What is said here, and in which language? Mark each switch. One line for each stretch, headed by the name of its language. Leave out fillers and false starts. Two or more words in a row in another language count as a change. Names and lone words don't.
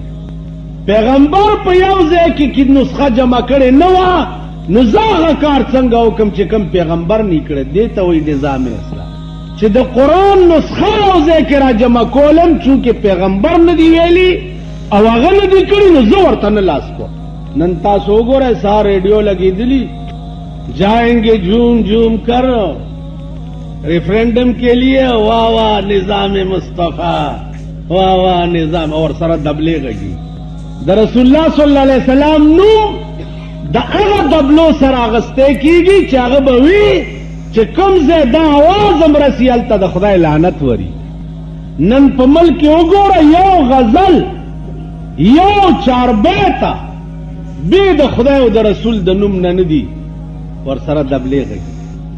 Pashto: پیغمبر په یو ځای کې نسخه جمع کړې نه وه، نو زه هغه کار څنګه وکم چې کوم پیغمبر نه کړی. دې ته وایي نظام اسلام، چې د قرآن نسخه یو ځای کې را جمع کولم چونکې پیغمبر نه دی ویلي او هغه نه دی کړي، نو زه ورته نه لاس کوم. نن تاسو وګورئ سهار ریډیو لګېدلي
Urdu: جائیں گے جھوم جھوم کر ریفرینڈم کے لیے، واہ واہ نظام مصطفیٰ، واہ واہ نظام،
Pashto: اور سره دبلې غږي د رسول الله
Arabic: صلی الله علیه وسلم
Pashto: نوم د هغه دبلو سره اغستی کېږي چې هغه به وي چې کوم ځای دا اواز هم رسي هلته د خدای لعنت وري. نن په ملک کې وګوره یو غزل یو چاربیته بې د خدای او د رسول د نوم نه نه دي ورسره دبلې غږي.